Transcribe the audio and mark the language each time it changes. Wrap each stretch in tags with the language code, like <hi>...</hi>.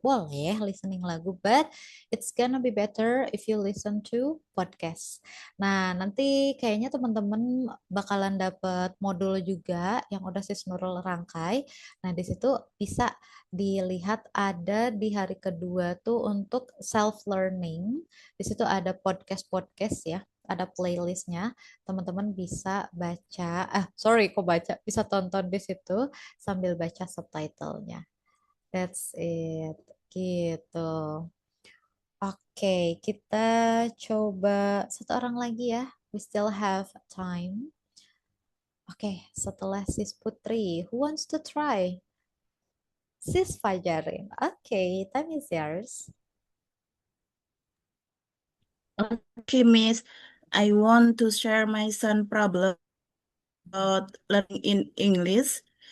<id>Boleh listening lagu,</id> <en>but it's gonna be better if you listen to podcast.</en> <id>Nah, nanti kayaknya teman-teman bakalan dapat modul juga yang udah Sis Nurul rangkai. Nah, di situ bisa dilihat ada di hari kedua tuh untuk self learning. Di situ ada podcast-podcast ya, ada playlistnya. Teman-teman bisa baca, kok baca, bisa tonton di situ sambil baca subtitlenya.</id> <en>That's it, gitu.</en> <id>Oke, kita coba satu orang lagi ya.</id> <en>We still have time.</en> <id>Oke, setelah</id> <en>Sis Putri, who wants to try? Sis Fajarin. Oke, time is yours. Okay, Miss. I want to share my son problem about learning in English.</en>